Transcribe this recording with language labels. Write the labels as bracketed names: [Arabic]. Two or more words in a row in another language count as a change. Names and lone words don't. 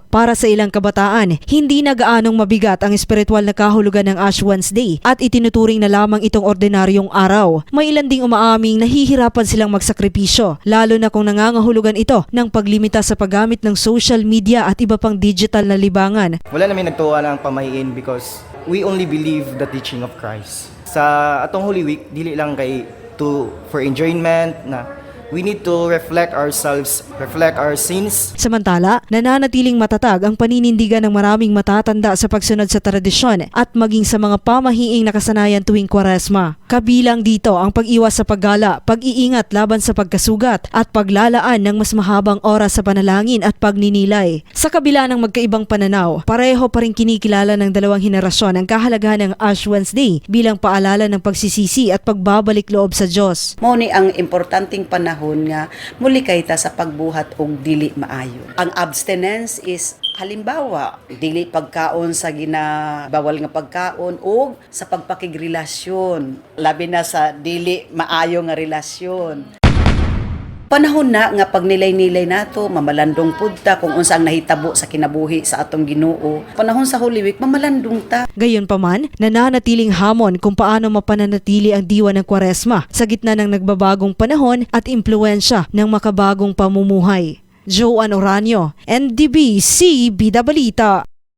[Filipino] Para sa ilang kabataan, hindi na gaanong mabigat ang espiritual na kahulugan ng Ash Wednesday at itinuturing na lamang itong ordinaryong araw. May ilan ding umaaming nahihirapan silang magsakripisyo, lalo na kung nangangahulugan ito ng paglimita sa paggamit ng social media at iba pang digital na libangan. Wala namin nagtuwa ng pamahiin [English] because we only believe the teaching of Christ. [Cebuano] Sa atong [English] Holy Week, [Cebuano] dili lang kay [English] for enjoyment na we need to reflect ourselves, reflect our sins. [Filipino] Samantala, nananatiling matatag ang paninindigan ng maraming matatanda sa pagsunod sa tradisyon at maging sa mga pamahiing nakasanayan tuwing Kwaresma. Kabilang dito ang pag-iwas sa paggala, pag-iingat laban sa pagkasugat at paglalaan ng mas mahabang oras sa panalangin at pagninilay. Sa kabila ng magkaibang pananaw, pareho pa rin kinikilala ng dalawang henerasyon ang kahalagahan ng Ash Wednesday bilang paalala ng pagsisisi at pagbabalik loob sa Diyos. [Cebuano] Mao ni ang importanteng panahon nga muli kay ta sa pagbuhat og dili maayo. Ang abstinence is halimbawa dili pagkaon sa ginabawal nga pagkaon o sa pagpakigrelasyon, labi na sa dili maayo nga relasyon. Panahon na nga pagnilay-nilay nato, mamalandong pud ta kung unsa ang nahitabo sa kinabuhi sa atong Ginoo. Panahon sa Holy Week, mamalandong ta. [Filipino] Gayunpaman, nananatiling hamon kung paano mapananatili ang diwa ng Kwaresma sa gitna ng nagbabagong panahon at impluwensya ng makabagong pamumuhay. Joanne Oranio, NDBC Bida Balita.